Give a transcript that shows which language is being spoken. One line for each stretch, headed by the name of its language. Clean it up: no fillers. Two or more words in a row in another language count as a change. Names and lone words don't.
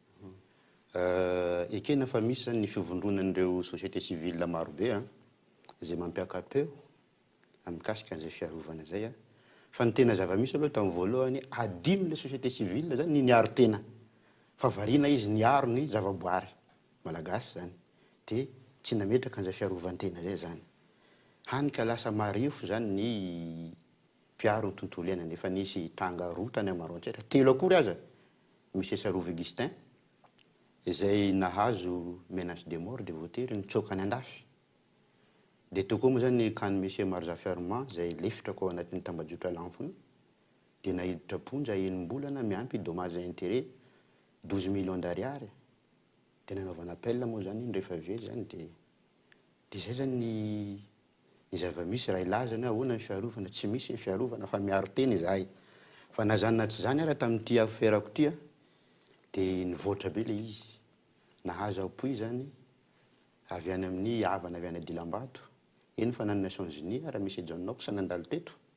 Malagasy: Ekena fa misy zany ny fivondronan'ireo
French: société civile
Malagasy: marobe izay mampiakapeo amikasika an'izay fiarovana zay fa ny tena zava-misy aloha tamin'ny voalohany adino le
French: société civile
Malagasy: zany ny niaro tena fa variana izy niaro ny zavaboary malagasy zany dia tsy nametraka an'izay fiarovan-tena zay zany hany ka lasa marefo zany ny mpiaro ny tontolo iainana efa nisy tanga roa tany Maroantsaitra telo akory aza misy Sarove Augustin izay nahazo
French: menace de mort
Malagasy: de voatery nitsoaka any andafy dia teo koa moa zany ny kany monsieur Marzafi Armand izay lefitra ko ao anatin'ny tambajotra lampo dia nahiditra ponja enim-bolana miampy
French: dommage intérêt
Malagasy: 12 millions d'ariary dia nanaovana appel moa zany iny rehefa very zany dia zay zany ny zava-misy raha ilazana ahoana ny fiarovana tsy misy ny fiarovana fa miaro teny izahay fa nazanona tsy zany raha tamin'ity affaire-ko ity dia nivoatra be le izy nahazo apoy zany avy any amin'ny havana avy any Adilambato eny fa nany Nations Unies raha misy John Knox nandalo teto